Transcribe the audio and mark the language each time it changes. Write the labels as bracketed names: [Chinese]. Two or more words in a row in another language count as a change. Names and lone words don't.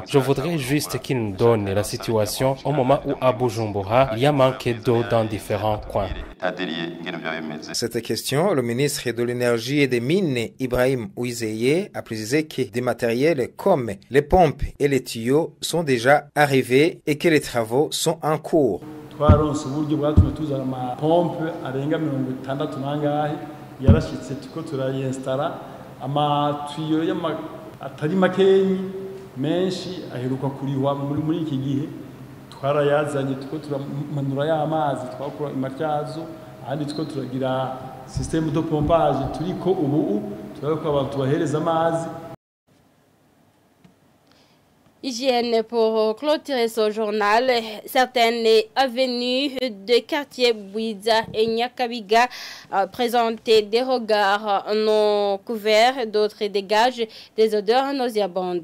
[French] Je voudrais juste qu'il nous donne la situation au moment où à Bujumbura, il y a manqué d'eau dans différents coins. Cette question, le ministre de l'Énergie et des Mines, Ibrahim Ouizeye, a précisé que des matériels comme les pompes et les tuyaux sont déjà arrivés et que les travaux sont en cours. [Rundi] twaronse uburyo bwatumye tuzana amapompe arenga 60 nangahe yarashitse tuko turayinstara amatuyo atari makenyi menshi aheruka kuriwa muri iki gihe twarayazanye tuko turamanura y'amazi twakura imatyazo andi tuko turagira [French] système de pompage [Rundi] turiko ubu turako abantu bahereza amazi. [French] Hygiène pour clôturer ce journal. Certaines avenues de quartier Bouiza et Nyakabiga présentaient des regards non couverts, d'autres dégagent des odeurs nauséabondes.